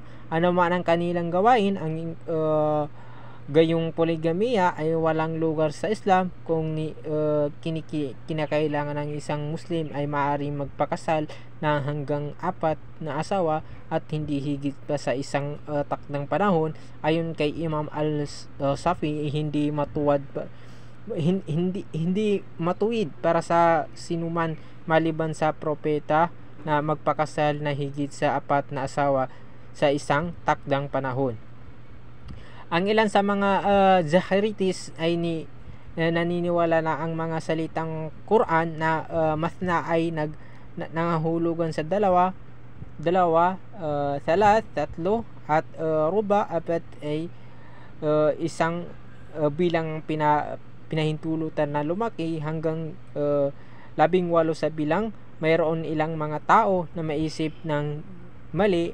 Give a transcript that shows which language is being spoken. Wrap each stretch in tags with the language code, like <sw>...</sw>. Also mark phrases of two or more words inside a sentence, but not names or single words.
<tl>Ano man ang kanilang gawain, ang gayong polygamy ay walang lugar sa Islam. Kung kinakailangan ng isang Muslim ay maaaring magpakasal na hanggang 4 na asawa at hindi higit pa sa isang takdang panahon. Ayon kay Imam al-Safi, hindi matuwid para sa sinuman maliban sa propeta na magpakasal na higit sa 4 na asawa sa isang takdang panahon. Ang ilan sa mga Zahiritis ay naniniwala na ang mga salitang Quran na mathna ay nangahulugan sa dalawa, thalath, tatlo, at ruba, apat ay isang bilang pinahintulutan na lumaki hanggang 18 sa bilang mayroon ilang mga tao na maisip ng mali.</tl>